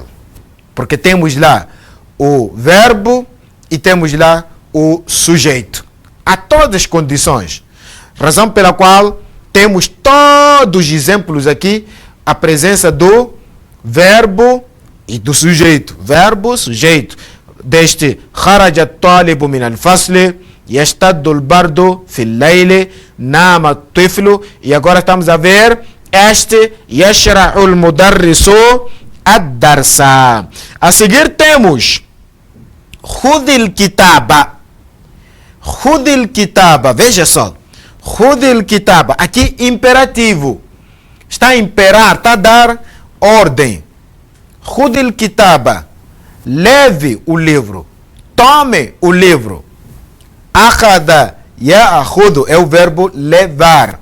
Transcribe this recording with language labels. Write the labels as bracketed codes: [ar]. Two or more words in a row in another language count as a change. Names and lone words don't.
[pt] Porque temos lá o verbo e temos lá o sujeito. Há todas as condições. Razão pela qual temos todos os exemplos aqui, a presença do verbo e do sujeito. Verbo, sujeito. [ar] Deste خرج الطالب من الفصل، يشتد البرد في الليل، نام الطفل. [pt] E agora estamos a ver este [ar] يشرح المدرس الدرس. [pt] A seguir temos [ar] خذ الكتاب. خذ الكتاب. [pt] Veja só. [ar] خذ الكتاب. [pt] Aqui imperativo. Está a imperar, está a dar ordem. [ar] خذ الكتاب. [pt] Leve o livro. Tome o livro. [ar] أخذ يأخذ [pt] é o verbo levar.